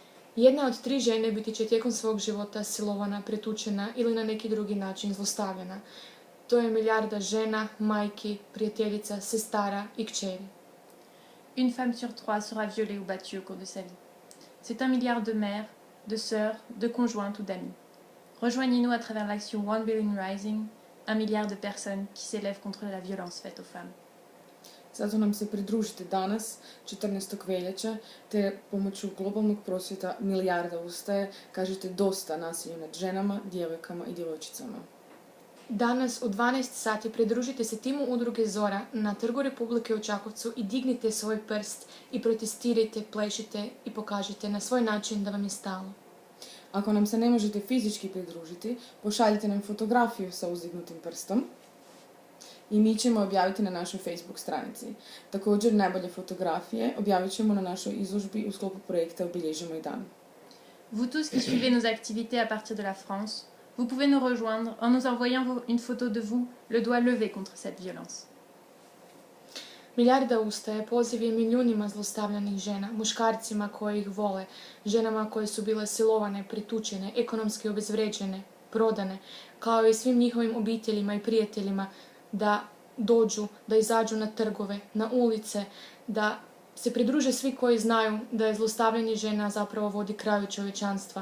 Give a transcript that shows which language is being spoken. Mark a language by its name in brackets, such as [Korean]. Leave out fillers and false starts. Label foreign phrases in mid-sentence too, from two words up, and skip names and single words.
[Croatian] Jedna od 3 žene biti će tijekom svog života silovana, pretučena ili na neki drugi način zlostavljana. To je milijarda žena, majki, prijateljica, sestara i kćeri. [French] Une femme sur 3 sera violée ou battue au cours de sa vie. C'est 1 milliard de mères, de sœurs, de conjointes ou d'amis. Rejoignez-nous à travers l'action One Billion Rising, 1 milliard de personnes qui s'élèvent contre la violence faite aux femmes. [Croatian] Zato nam se pridružite danas, 14. veljače, te pomoću globalnog prosvjeta Milijarda ustaje, kažete dosta nasilju nad ženama, djevojkama i djevojčicama. Danas u 12 sati pridružite se timu udruge Zora na Trgu Republike u Čakovcu i dignite svoj prst i protestirajte, plešite i pokažite na svoj način da vam je stalo. Ako nam se ne možete fizički pridružiti, pošaljite nam fotografiju sa uzdignutim prstom i mi ćemo objaviti na našoj Facebook stranici. Također, najbolje fotografije objavit ćemo na našoj izložbi u sklopu projekta Obilježimo i dan. [French] Vous tous qui suivez nos activités à partir de la France, vous pouvez nous rejoindre en nous envoyant une photo de vous, le doigt levé contre cette violence. [Croatian] Milijarda ustaje poziv je milijunima zlostavljanih žena, muškarcima koji ih vole, ženama koje su bile silovane, pritučene, ekonomski obezvređene, prodane, kao i svim njihovim obiteljima i prijateljima da dođu, da izađu na trgove, na ulice, da se pridruže svi koji znaju da je zlostavljanje žena zapravo vodi kraju čovječanstva.